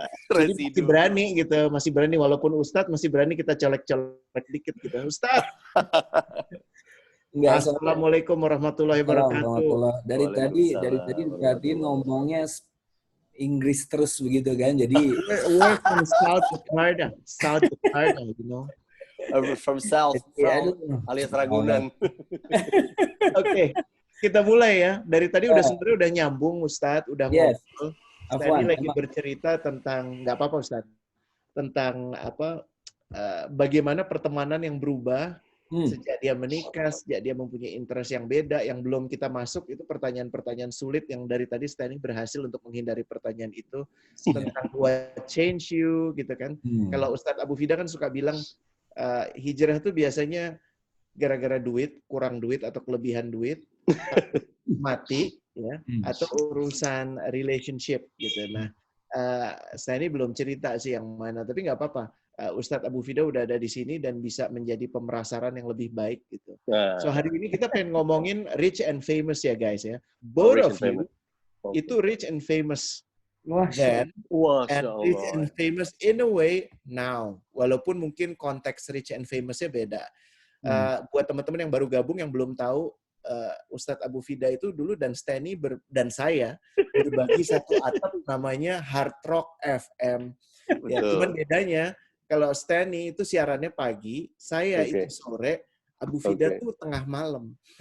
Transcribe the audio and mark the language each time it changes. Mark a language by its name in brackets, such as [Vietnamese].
[Indonesian] Jadi masih berani gitu, masih berani. Walaupun Ustadz masih berani kita colek-colek dikit gitu. Ustadz! [Arabic] Assalamualaikum warahmatullahi wabarakatuh. [Indonesian] Dari tadi ngomongnya Inggris terus begitu kan. Jadi [English] we're from South Jakarta, you know. From South, alias Ragunan. [Indonesian] Oke, kita mulai ya. Dari tadi sebenarnya udah nyambung Ustadz, udah ngobrol. Tadi lagi bercerita tentang, nggak apa-apa Ustadz, tentang bagaimana pertemanan yang berubah Sejak dia menikah, sejak dia mempunyai interest yang beda, yang belum kita masuk, itu pertanyaan-pertanyaan sulit yang dari tadi Stanley berhasil untuk menghindari pertanyaan itu. Tentang [English] what change you, [Indonesian] gitu kan. Kalau Ustadz Abu Fida kan suka bilang, hijrah itu biasanya gara-gara duit, kurang duit, atau kelebihan duit, mati, ya, atau urusan relationship, gitu. Nah, Stanley belum cerita sih yang mana, tapi nggak apa-apa. Ustadz Abu Fida udah ada di sini dan bisa menjadi pemerasaran yang lebih baik gitu. So hari ini kita pengen ngomongin [English] rich and famous [Indonesian] ya guys ya. [English] Both of you itu rich and famous then and rich and famous in a way now. [Indonesian] Walaupun mungkin konteks rich and famousnya beda. Buat teman-teman yang baru gabung yang belum tahu, Ustadz Abu Fida itu dulu dan Stanley dan saya berbagi satu atap namanya Hard Rock FM. Ya, cuman bedanya kalau Stanley itu siarannya pagi, saya itu sore, Abu Fida tuh tengah malam.